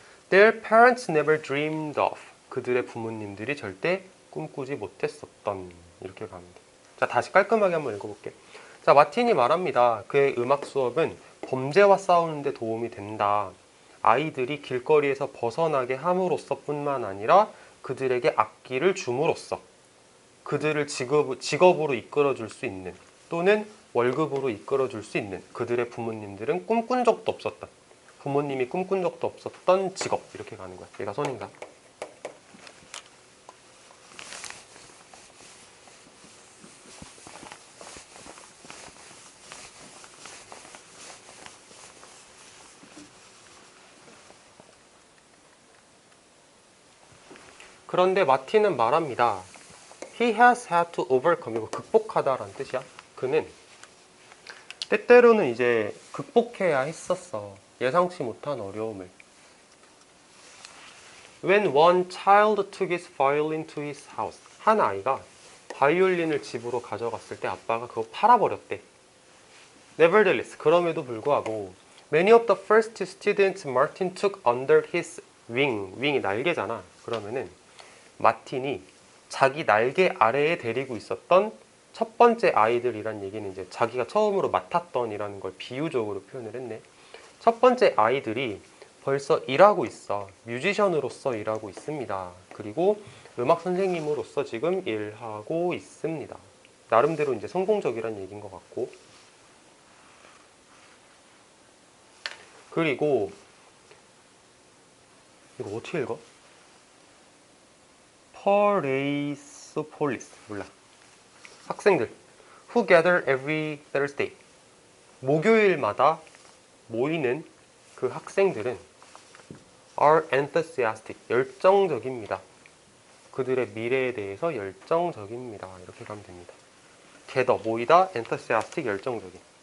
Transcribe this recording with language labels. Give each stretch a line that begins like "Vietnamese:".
English: Their parents never dreamed of.
Korean: 그들의 부모님들이 절대 꿈꾸지 못했었던. 이렇게 가면 돼. 자, 다시 깔끔하게 한번 읽어볼게. 자, 마틴이 말합니다. 그의 음악 수업은 범죄와 싸우는 데 도움이 된다. 아이들이 길거리에서 벗어나게 함으로써 뿐만 아니라 그들에게 악기를 줌으로써 그들을 직업으로 이끌어줄 수 있는, 또는 월급으로 이끌어줄 수 있는, 그들의 부모님들은 꿈꾼 적도 없었던, 부모님이 꿈꾼 적도 없었던 직업. 이렇게 가는 거야. 얘가 선행사. 그런데 마틴은 말합니다.
English: He has had to overcome.
Korean: 이거 극복하다라는 뜻이야. 그는 때때로는 이제 극복해야 했었어. 예상치 못한 어려움을.
English: When one child took his violin to his house.
Korean: 한 아이가 바이올린을 집으로 가져갔을 때 아빠가 그거 팔아버렸대.
English: Nevertheless,
Korean: 그럼에도 불구하고
English: many of the first students Martin took under his wing.
Korean: wing이 날개잖아. 그러면은 마틴이 자기 날개 아래에 데리고 있었던 첫 번째 아이들이란 얘기는 이제 자기가 처음으로 맡았던 이라는 걸 비유적으로 표현을 했네. 첫 번째 아이들이 벌써 일하고 있어. 뮤지션으로서 일하고 있습니다. 그리고 음악 선생님으로서 지금 일하고 있습니다. 나름대로 이제 성공적이란 얘기인 것 같고. 그리고 이거 어떻게 읽어? 퍼레이소폴리스, 몰라. 학생들
English: who gather every Thursday.
Korean: 목요일마다 모이는 그 학생들은
English: are enthusiastic.
Korean: 열정적입니다. 그들의 미래에 대해서 열정적입니다. 이렇게 가면 됩니다. gather, 모이다, enthusiastic, 열정적인.